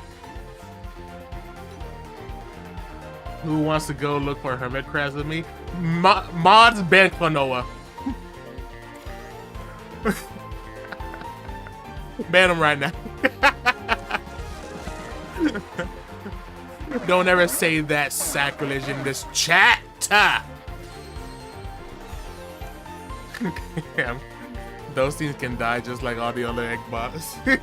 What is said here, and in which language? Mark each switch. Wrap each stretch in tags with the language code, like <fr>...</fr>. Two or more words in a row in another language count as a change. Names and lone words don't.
<en>Who wants to go look for hermit crabs with me? Mods ban Klonoa. Ban him right now. Don't ever say that sacrilege in this chat. Damn. Those things can die just like all the other egg bots.</en>